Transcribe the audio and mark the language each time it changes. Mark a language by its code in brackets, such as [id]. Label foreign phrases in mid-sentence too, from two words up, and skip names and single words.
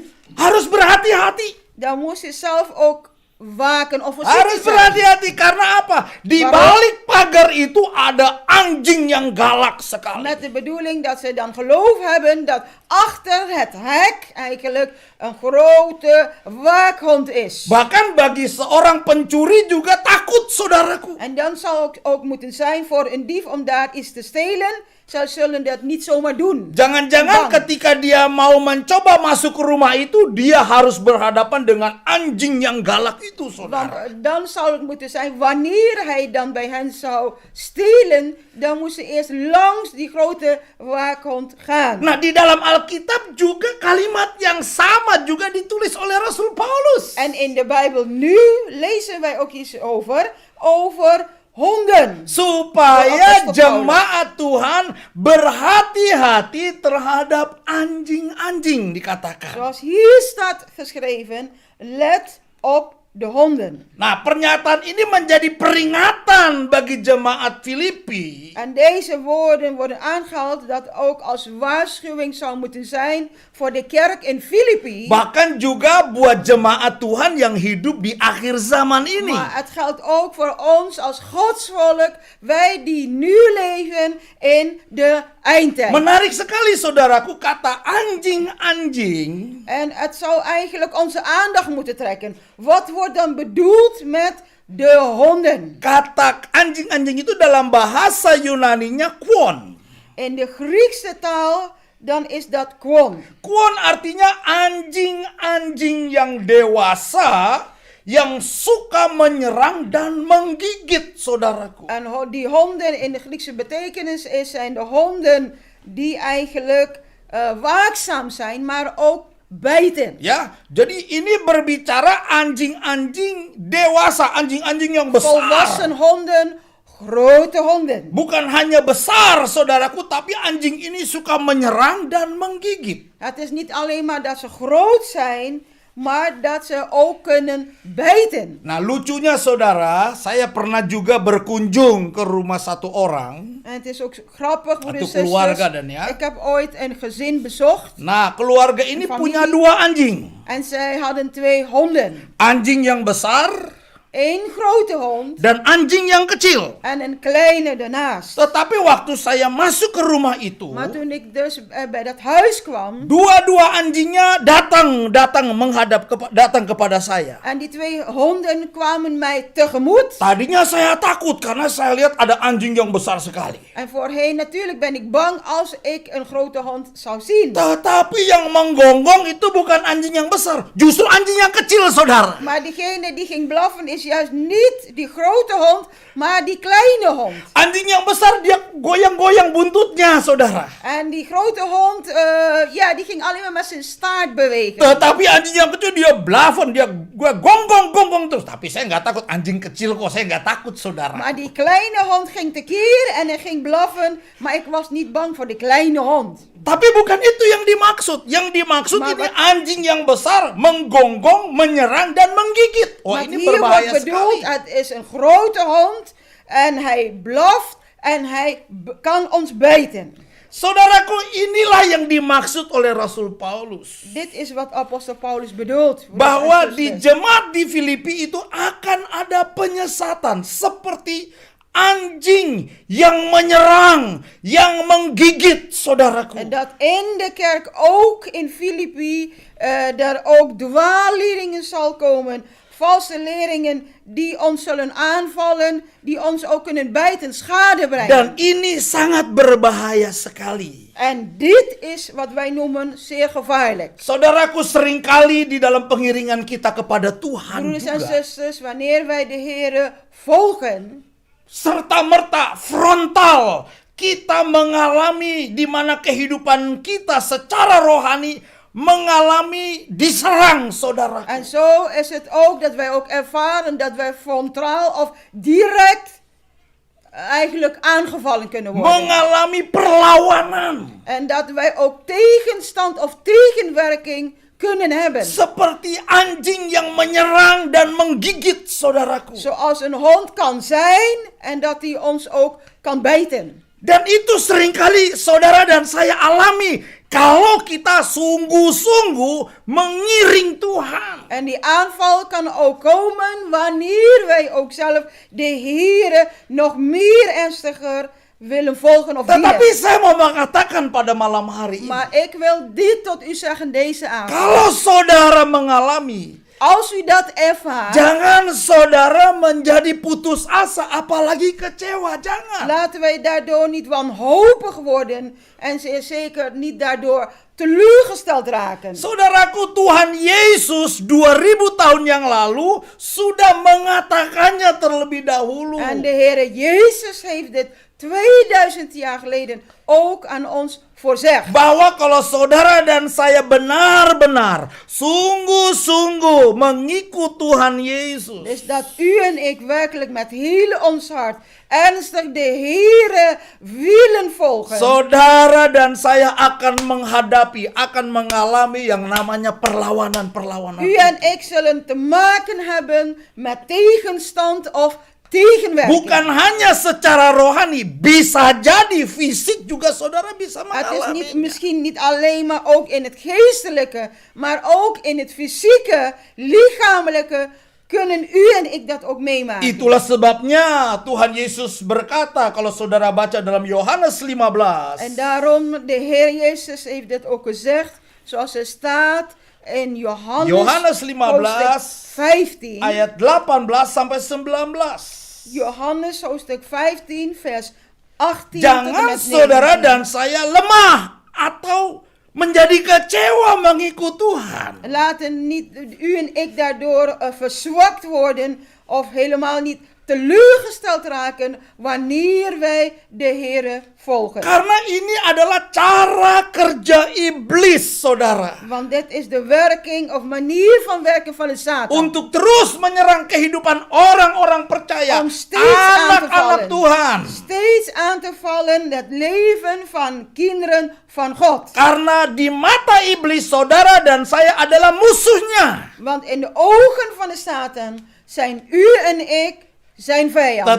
[id] harus berhati-hati. [nl] dan moest je zelf ook waken of [id] Harus [nl] voorzichtig zijn. [id] berhati-hati karena apa? Di [nl] Waarom? [id] balik pagar itu ada anjing yang galak sekali. [nl] Met de bedoeling dat ze dan geloof hebben dat achter het hek eigenlijk een grote waakhond is. [id] Bahkan bagi seorang pencuri juga takut, saudaraku. [nl] En dan zal het ook moeten zijn voor een dief om daar iets te stelen. Zij zullen dat niet zomaar doen. [id] Jangan-jangan [nl] Bang. [id] ketika dia mau mencoba masuk ke rumah itu, dia harus berhadapan dengan anjing yang galak itu, saudara. [nl] Want dan zal het moeten zijn, wanneer hij dan bij hen zou stelen, dan moest hij eerst langs die grote waakhond gaan. [id] Nah, di dalam Alkitab juga kalimat yang sama juga ditulis oleh Rasul Paulus. [nl] En in de Bijbel nu lezen wij ook iets over honden. [id] Supaya [nl] Apostel [id] jemaat Tuhan berhati-hati terhadap anjing-anjing, dikatakan. [nl] Zoals hier staat geschreven, let op de honden. [id] Nah, pernyataan ini menjadi peringatan bagi jemaat Filipi. [nl] En deze woorden worden aangehaald dat ook als waarschuwing zou moeten zijn voor de kerk in Filippi. [id] Bahkan juga buat jemaat Tuhan yang hidup di akhir zaman ini. [nl] Maar het geldt ook voor ons als Gods volk, wij die nu leven in de eindtijd. [id] Menarik sekali saudaraku kata anjing-anjing. [nl] En het zou eigenlijk onze aandacht moeten trekken. Wat wordt dan bedoeld met de honden? [id] Kata anjing-anjing itu dalam bahasa Yunaninya kwon. [nl] In de Griekse taal dan is dat kwon. [id] Kwon artinya anjing-anjing yang dewasa yang suka menyerang dan menggigit, saudaraku. [nl] En die honden in de Griekse betekenis zijn de honden die eigenlijk waakzaam zijn, maar ook bijten. [id] Ya, jadi ini berbicara anjing-anjing dewasa, anjing-anjing yang [nl] Volwassen [id] besar. [nl] honden, grote honden. [id] Bukan hanya besar, saudaraku, tapi anjing ini suka menyerang dan menggigit. [nl] Het is niet alleen maar dat ze groot zijn, maar dat ze ook kunnen bijten. [id] Nah, lucunya saudara, saya pernah juga berkunjung ke rumah satu orang. [nl] En het is ook grappig, broeders en [id] keluarga [nl] zusters. [id] dan ya. [nl] Ik heb ooit een gezin bezocht. [id] Nah, keluarga ini [nl] Familie. [id] punya 2 anjing. [nl] En zij hadden 2 honden. [id] Anjing yang besar [nl] 1 grote hond [id] dan anjing yang kecil. [nl] en een kleine daarnaast. [id] Tetapi waktu saya masuk ke rumah itu, [nl] Maar toen ik dus bij dat huis kwam. [id] dua-dua anjingnya datang datang kepada saya. [nl] En die 2 honden kwamen mij tegemoet. [id] Tadinya saya takut karena saya lihat ada anjing yang besar sekali. [nl] En voorheen natuurlijk ben ik bang als ik een grote hond zou zien. [id] Tetapi yang menggonggong itu bukan anjing yang besar, justru anjing yang kecil, saudara. [nl] Maar diegene die ging blaffen is juist niet die grote hond, maar die kleine hond. [id] Anjing yang besar dia goyang-goyang buntutnya, saudara. [nl] En die grote hond, die ging alleen maar met zijn staart bewegen. [id] Tetapi anjing yang kecil dia blaffen, dia gonggong terus. Tapi saya nggak takut, anjing kecil kok, saya nggak takut, saudara. [nl] Maar die kleine hond ging tekeer en hij ging blaffen, maar ik was niet bang voor de kleine hond. [id] Tapi bukan itu yang dimaksud. Yang dimaksud [nl] Maar [id] ini [nl] wat- [id] anjing yang besar menggonggong, menyerang dan menggigit. Oh, [nl] Maar [id] ini [nl] hier [id] berbahaya [nl] wordt bedoeld, [id] sekali. [nl] het is een grote hond en hij blaft en hij kan ons bijten. [id] Saudaraku, inilah yang dimaksud oleh Rasul Paulus. [nl] Dit is wat apostel Paulus bedoelt. [id] Bahwa di jemaat di Filipi itu akan ada penyesatan seperti anjing yang menyerang, yang menggigit, saudaraku. [nl] En dat in de kerk, ook in Filippi, er ook dwaalleerlingen zal komen. Valse leerlingen die ons zullen aanvallen, die ons ook kunnen bijten, schade brengen. [id] Dan ini sangat berbahaya sekali. [nl] En dit is wat wij noemen zeer gevaarlijk. [id] Saudaraku, seringkali di dalam pengiringan kita kepada Tuhan [nl] Broeders en [id] juga, [nl] zusters, wanneer wij de Heere volgen, [id] serta-merta frontal kita mengalami di mana kehidupan kita secara rohani mengalami diserang, saudara. [nl] en zo is het ook dat wij ook ervaren dat wij frontaal of direct eigenlijk aangevallen kunnen worden. [id] Mengalami perlawanan. [nl] En dat wij ook tegenstand of tegenwerking kunnen hebben. [id] Seperti anjing yang menyerang dan menggigit, saudaraku. [nl] Zoals een hond kan zijn en dat hij ons ook kan bijten. [id] Dan itu seringkali saudara dan saya alami kalau kita sungguh-sungguh mengiring Tuhan. [nl] En die aanval kan ook komen wanneer wij ook zelf de Heere nog meer ernstiger willen volgen of [id] Tetapi [nl] dienen. [id] saya mau mengatakan pada malam hari ini, [nl] Maar ik wil dit tot u zeggen deze avond. [id] kalau saudara mengalami, [nl] Als u dat ervaart, [id] jangan saudara menjadi putus asa, apalagi kecewa, jangan. [nl] laten wij daardoor niet wanhopig worden en zeer zeker niet daardoor teleurgesteld raken. [id] Saudaraku, Tuhan Yesus 2000 tahun yang lalu sudah mengatakannya terlebih dahulu. [nl] En de Heere Jezus heeft dit 2000 jaar geleden ook aan ons voorzegd. [id] Bahwa kalau saudara dan saya benar-benar sungguh-sungguh mengikut Tuhan Yesus, [nl] Dus dat u en ik werkelijk met heel ons hart ernstig de Heere willen volgen. [id] saudara dan saya akan menghadapi hadapi, akan mengalami yang namanya perlawanan-perlawanan. [nl] U en ik zullen te maken hebben met tegenstand of tegenwerking. [id] Bukan hanya secara rohani, bisa jadi fisik juga saudara bisa [nl] Het is [id] mengalami. [nl] misschien niet alleen maar ook in het geestelijke, maar ook in het fysieke, lichamelijke, kunnen u en ik dat ook meemaken. [id] Itulah sebabnya Tuhan Yesus berkata, kalau saudara baca dalam Yohanes 15, [nl] En daarom, de Heer Jezus heeft dit ook gezegd, zoals er staat in Johannes [id] Yohanes 15, [nl] hoofdstuk 15. [id] ayat 18 sampai 19. [nl] Johannes hoofdstuk 15 vers 18 tot en [id] Jangan [nl] met [id] saudara [nl] 19. [id] dan saya lemah atau menjadi kecewa mengikut Tuhan. [nl] Laten niet u en ik daardoor verzwakt worden of helemaal niet teleurgesteld raken wanneer wij de Heere volgen. [id] Karena ini adalah cara kerja iblis, saudara. [nl] Want dit is de werking of manier van werken van de Satan. [id] Untuk terus menyerang kehidupan orang-orang percaya, [nl] Om steeds aan te [id] anak-anak [nl] vallen. [id] Tuhan. [nl] Steeds aan te vallen het leven van kinderen van God. [id] Karena di mata iblis, saudara dan saya adalah musuhnya. [nl] Want in de ogen van de Satan zijn u en ik zijn vijanden.